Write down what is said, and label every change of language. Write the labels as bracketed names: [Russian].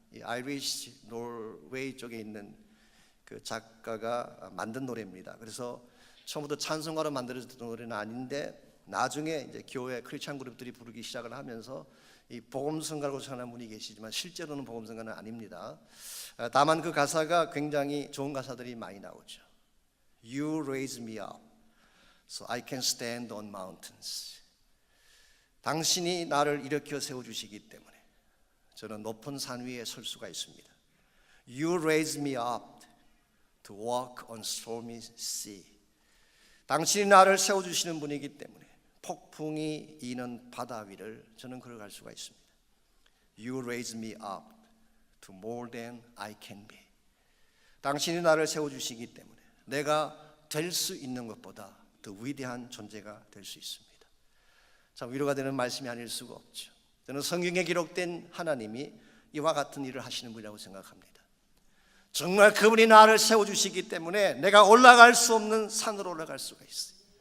[Korean] 이 아이리시 노르웨이 쪽에 있는 그 작가가 만든 노래입니다. 그래서 처음부터 찬송가로 만들어졌던 노래는 아닌데 나중에 이제 교회 크리스찬 그룹들이 부르기 시작을 하면서 이 복음성가라고称하는 분이 계시지만 실제로는 복음성가는 아닙니다. 다만 그 가사가 굉장히 좋은 가사들이 많이 나오죠. [English] You raise me up so I can stand on mountains. [Korean] 당신이 나를 일으켜 세워주시기 때문에 저는 높은 산 위에 설 수가 있습니다. [English] You raise me up to walk on stormy sea. [Korean] 당신이 나를 세워주시는 분이기 때문에 폭풍이 이는 바다 위를 저는 걸어갈 수가 있습니다. [English] You raise me up to more than I can be. [Korean] 당신이 나를 세워주시기 때문에 내가 될 수 있는 것보다 더 위대한 존재가 될 수 있습니다. 참 위로가 되는 말씀이 아닐 수가 없죠. 저는 성경에 기록된 하나님이 이와 같은 일을 하시는 분이라고 생각합니다. 정말 그분이 나를 세워주시기 때문에 내가 올라갈 수 없는 산으로 올라갈 수가 있어요.